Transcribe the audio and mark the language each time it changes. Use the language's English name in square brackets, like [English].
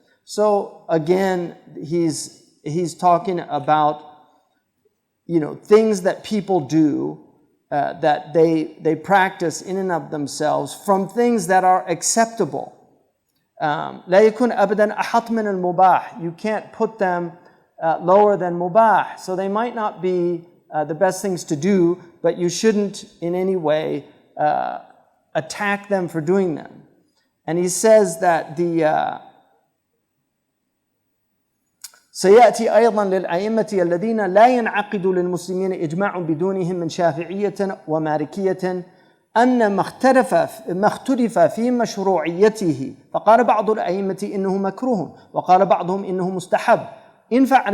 [English] So again, he's talking about, things that people do, that they practice in and of themselves from things that are acceptable. [Arabic] لا يكون أبدا أحط من المباح. [English] You can't put them lower than mubah. So they might not be the best things to do, but you shouldn't in any way attack them for doing them. And he says that [Arabic] سيأتي أيضا للأئمة الذين لا ينعقد للمسلمين إجماع بدونهم من شافعية ومالكية أن ما اختلف في مشروعيته فقال بعض الأئمة إنه مكروه وقال بعضهم إنه مستحب إن